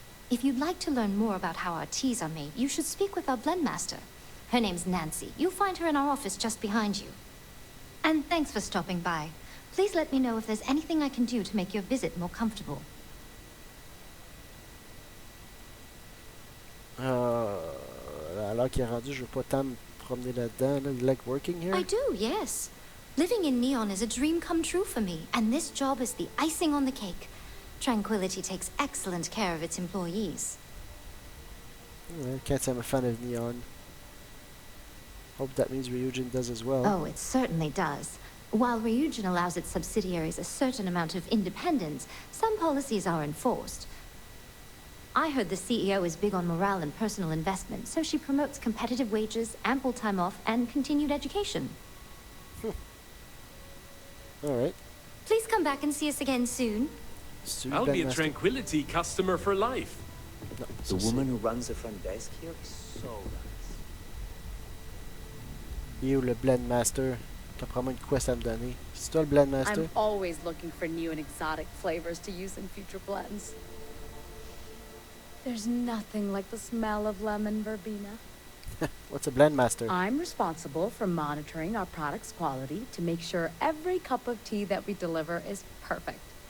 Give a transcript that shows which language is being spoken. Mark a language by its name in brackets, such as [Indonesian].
[English] If you'd like to learn more about how our teas are made, you should speak with our blend master. Her name's Nancy. You'll find her in our office just behind you. And thanks for stopping by. Please let me know if there's anything I can do to make your visit more comfortable. [French] Alors qu'il est rendu, je veux pas tant me promener là-dedans. [English] Là. You like working here? I do, yes. Living in Neon is a dream come true for me, and this job is the icing on the cake. Tranquility takes excellent care of its employees. I can't say I'm a fan of Neon. Hope that means Ryujin does as well. Oh, it certainly does. While Ryujin allows its subsidiaries a certain amount of independence, some policies are enforced. I heard the CEO is big on morale and personal investment, so she promotes competitive wages, ample time off, and continued education. Alright. Please come back and see us again soon. I'll be a Tranquility customer for life. No, the woman who runs the front desk here is so nice. [French] You, le blend master. T'as probablement une quest à me donner. C'est toi le blend master? [English] I'm always looking for new and exotic flavors to use in future blends. There's nothing like the smell of lemon verbena. What's a blend master? I'm responsible for monitoring our product's quality to make sure every cup of tea that we deliver is perfect.